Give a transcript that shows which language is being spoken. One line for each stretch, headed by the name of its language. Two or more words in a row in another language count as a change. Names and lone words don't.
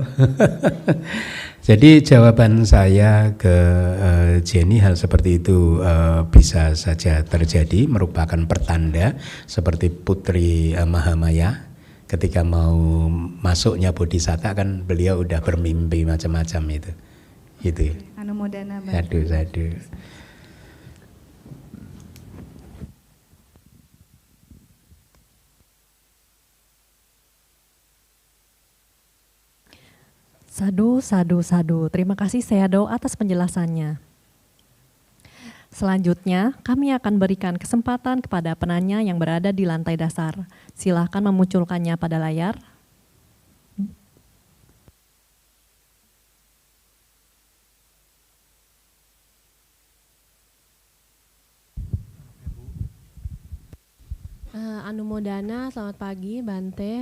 Indonesian: Jadi jawaban saya ke Jenny, hal seperti itu bisa saja terjadi, merupakan pertanda seperti putri Mahamaya ketika mau masuknya Bodhisatta kan beliau udah bermimpi macam-macam itu. Gitu ya.
Pali: Anumodana Bante. Sadu. Sadu.
Indonesian: Terima kasih Sayadaw atas penjelasannya. Selanjutnya, kami akan berikan kesempatan kepada penanya yang berada di lantai dasar. Silahkan memunculkannya pada layar. Anumodana, selamat pagi Bante.